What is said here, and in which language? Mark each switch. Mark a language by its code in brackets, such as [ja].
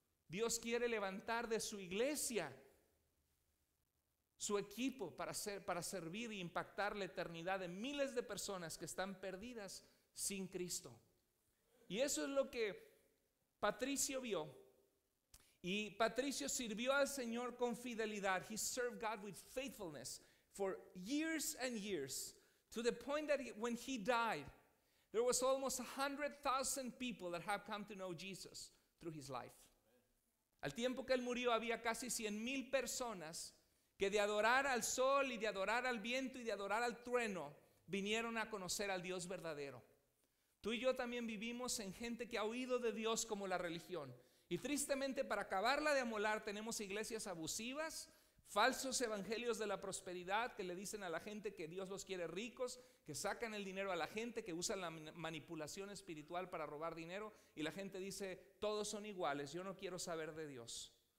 [es] Dios quiere levantar de su iglesia su equipo para servir e impactar la eternidad de miles de personas que están perdidas sin Cristo. Y eso es lo que Patricio vio. Y Patricio sirvió al Señor con fidelidad. [en] He served God with faithfulness for years and years, to the point that when he died, there was almost 100,000 people that have come to know Jesus through his life. [es] Al tiempo que él murió, había casi 100,000 personas que de adorar al sol y de adorar al viento y de adorar al trueno vinieron a conocer al Dios verdadero. Tú y yo también vivimos en gente que ha oído de Dios como la religión. Y tristemente, para acabarla de amolar, tenemos iglesias abusivas, falsos evangelios de la prosperidad que le dicen a la gente que Dios los quiere ricos, que sacan el dinero a la gente, que usan la manipulación espiritual para robar dinero, y la gente dice, todos son iguales, yo no quiero saber de Dios.